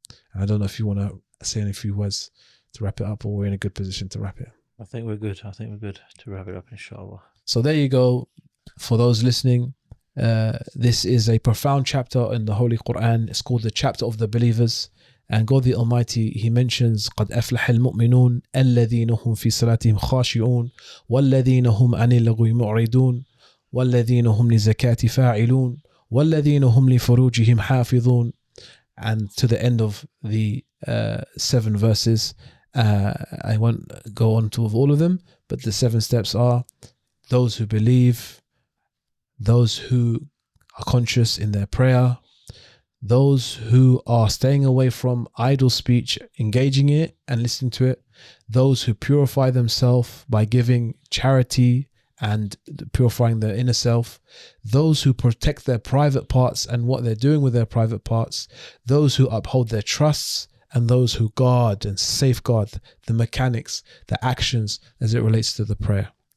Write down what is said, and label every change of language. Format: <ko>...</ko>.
<en>And I don't know if you want to say any few words to wrap it up, or we're in a good position to wrap it. I think we're good to wrap it up, inshallah. So there you go. For those listening, This is a profound chapter in the Holy Quran. It's called the chapter of the believers. And God the Almighty, He mentions</en> <ar>قَدْ أَفْلَحَ الْمُؤْمِنُونَ الَّذِينَ هُمْ فِي صَلَاتِهِمْ خَاشِعُونَ وَالَّذِينَ هُمْ عَنِ اللَّغْوِ مُعْرِضُونَ وَالَّذِينَ هُمْ لِزَكَاةِ فَاعِلُونَ وَالَّذِينَ هُمْ لِفُرُوجِهِمْ حَافِظُونَ.</ar> <en>And to the end of the 7 verses. I won't go on to all of them, but the 7 steps are: those who believe, those who are conscious in their prayer, those who are staying away from idle speech, engaging it and listening to it, those who purify themselves by giving charity and purifying their inner self, those who protect their private parts and what they're doing with their private parts, those who uphold their trusts, and those who guard and safeguard the mechanics, the actions as it relates to the prayer.</en>